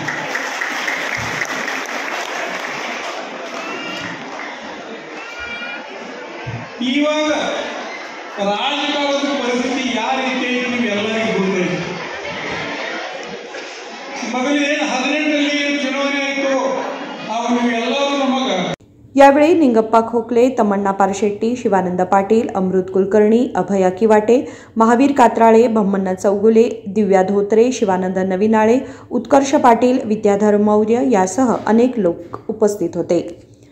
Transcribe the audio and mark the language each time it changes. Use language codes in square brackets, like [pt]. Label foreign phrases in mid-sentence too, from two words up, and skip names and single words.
[kn] ಇವಾಗ ರಾಜಕಾರಣದ ಪರಿಸ್ಥಿತಿ ಯಾವ ರೀತಿ ಐತಿ ನೀವೆಲ್ಲರಿಗೂ ಗೊತ್ತೈತಿ। ಮೊದಲೇ 18ರಲ್ಲಿ ಚುನಾವಣೆ ಆಯಿತು, ಅವಾಗ ನೀವೆಲ್ಲರೂ ನಮಗ [mr] यावेळी निंगप्पा खोकले, तमन्ना पारशेट्टी, शिवानंद पाटील, अमृत कुलकर्णी, अभया किवाटे, महावीर कात्राळे, भम्मण्णा चौगुले, दिव्या धोत्रे, शिवानंद नविनाळे, उत्कर्ष पाटील, विद्याधर मौर्य यासह अनेक लोक उपस्थित होते।